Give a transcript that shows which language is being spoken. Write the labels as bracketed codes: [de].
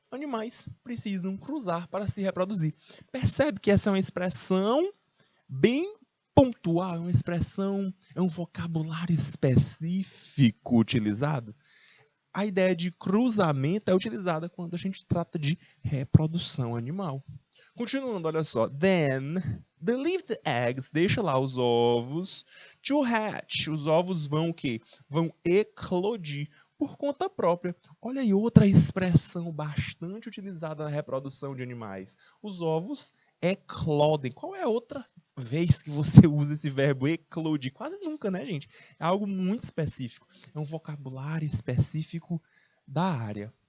[pt] Animais precisam cruzar para se reproduzir. Percebe que essa é uma expressão bem pontual, é uma expressão, é um vocabulário específico utilizado. A ideia de cruzamento é utilizada quando a gente trata de reprodução animal. Continuando, olha só. [en] Then, they leave the eggs, [pt] deixa lá os ovos, [en] to hatch. [pt] Os ovos vão o quê? Vão eclodir por conta própria. Olha aí outra expressão bastante utilizada na reprodução de animais. Os ovos eclodem. Qual é a outra vez que você usa esse verbo eclodir? Quase nunca, né, gente? É algo muito específico. É um vocabulário específico da área.